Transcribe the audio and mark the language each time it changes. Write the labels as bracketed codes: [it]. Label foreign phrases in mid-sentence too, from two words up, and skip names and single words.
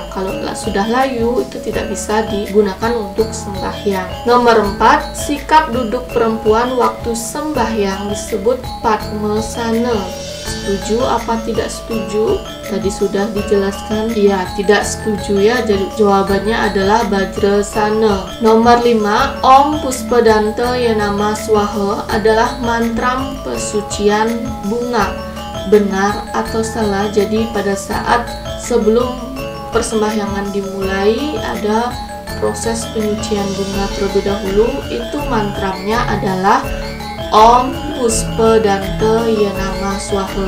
[id] Kalau sudah layu itu tidak bisa digunakan untuk sembahyang. Nomor 4, sikap duduk perempuan waktu sembahyang disebut padmasana. Setuju apa tidak setuju? Tadi sudah dijelaskan. Ya, tidak setuju ya. Jadi jawabannya adalah Bajrasana. Nomor 5, [sa] Om Puspadanta Yanama Swaha [id] adalah mantram pesucian bunga. Benar atau salah? Jadi pada saat sebelum persembahyangan dimulai ada proses penyucian bunga terlebih dahulu. Itu mantramnya adalah [sa] Om Puspadanta Yanama Swaha.